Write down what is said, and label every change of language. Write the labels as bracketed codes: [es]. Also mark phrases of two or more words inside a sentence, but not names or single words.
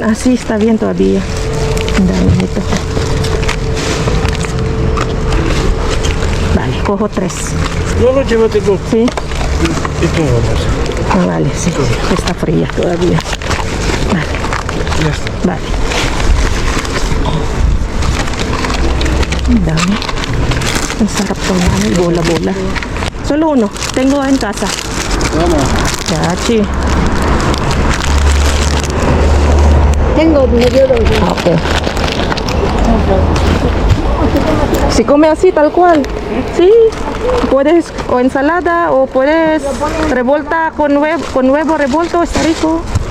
[es] Así está bien todavía. Dame esto. Vale, cojo 3. No, llévate tú. ¿Sí? Y tú vamos. Ah, vale, sí. Está fría todavía. Vale. Ya está. Vale. Dame. [tl] Ang sarap to na. Bola-bola. [es] Solo uno. Tengo en casa. Vamos. Yachi. Tengo medio de Ah, ok. Si come así, tal cual. Sí. Puedes, o ensalada, o puedes revuelta con huevo revuelto, está rico.